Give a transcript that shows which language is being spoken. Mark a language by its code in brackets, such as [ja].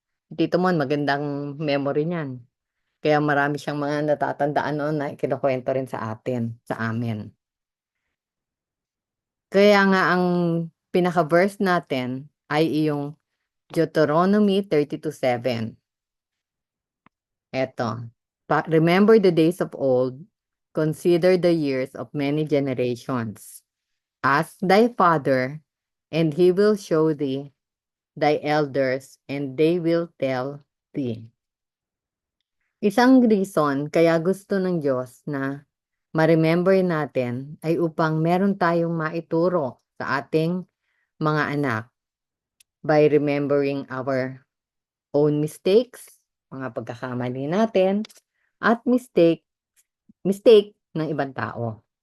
[tl] Tito Mon, magandang memory niyan. Kaya marami siyang mga natatandaan noon na kinukwento rin sa amin. Kaya nga ang pinaka-verse natin ay iyong Deuteronomy 32:7. Eto. [en] Remember the days of old, consider the years of many generations. Ask thy father, and he will show thee thy elders, and they will tell thee. [tl] Isang reason kaya gusto ng Diyos na ma-remember natin ay upang meron tayong maituro sa ating mga anak [en] by remembering our own mistakes, [tl] mga pagkakamali natin, at mistake ng ibang tao.